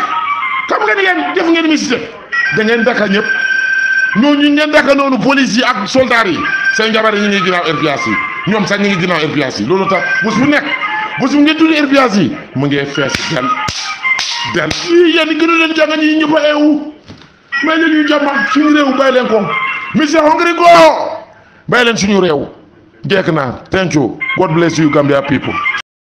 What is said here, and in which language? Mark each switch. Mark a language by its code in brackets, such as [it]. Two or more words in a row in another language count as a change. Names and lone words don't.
[wo] xam nga ni ngeen def ngeen mistake da ngeen daka ñëpp ñooñu ngeen daka noonu police yi ak soldat yi seen jabar yi ñu ngi ginnaaw RPS yi ñoom sax ñu ngi ginnaaw RPS yi loolu tax bés bu nekk bés bu ngeen tudd RPS yi mu ngi fees del yii yéen gënu leen jàng ñi ñëpp a eewu may leen ñu jàmm suñu réew bàyyi leen ko Mr Hungry go bàyyi leen suñu réew jekk naa [en] thank you God bless you Gambia people